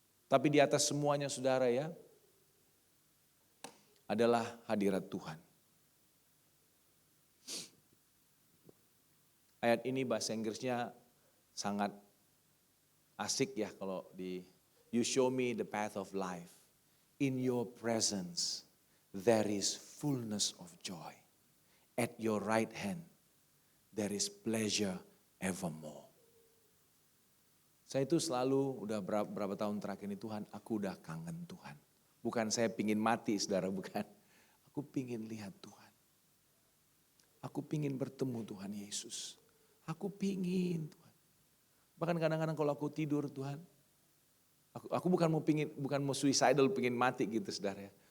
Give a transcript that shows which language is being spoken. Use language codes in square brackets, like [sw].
[id] Tapi di atas semuanya saudara ya, adalah hadirat Tuhan. Ayat ini bahasa Inggrisnya sangat asik ya kalau di [en] you show me the path of life. In your presence there is fullness of joy. At your right hand there is pleasure evermore. [id] Saya itu selalu udah berapa tahun terakhir ini Tuhan, aku udah kangen Tuhan. Bukan saya pingin mati saudara, bukan. Aku pingin lihat Tuhan. Aku pingin bertemu Tuhan Yesus. Aku pingin Tuhan. Bahkan kadang-kadang kalau aku tidur Tuhan. Aku bukan mau suicidal, pingin mati gitu saudara ya.